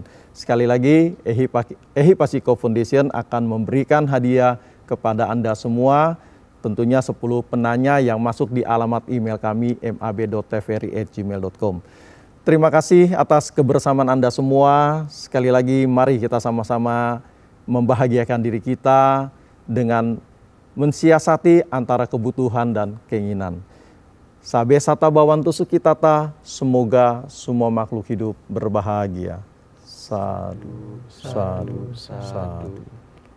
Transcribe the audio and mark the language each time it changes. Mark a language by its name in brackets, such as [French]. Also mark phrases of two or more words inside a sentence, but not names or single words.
[Indonesian] Sekali lagi, Ehipasiko Foundation akan memberikan hadiah kepada Anda semua, tentunya 10 penanya yang masuk di alamat email kami mab.tvri@gmail.com. Terima kasih atas kebersamaan Anda semua. Sekali lagi, mari kita sama-sama membahagiakan diri kita dengan mensiasati antara kebutuhan dan keinginan. [Pali] Sabe sata bawantu sukitata, [Indonesian] semoga semua makhluk hidup berbahagia. [Pali] Sadu, sadu, sadu.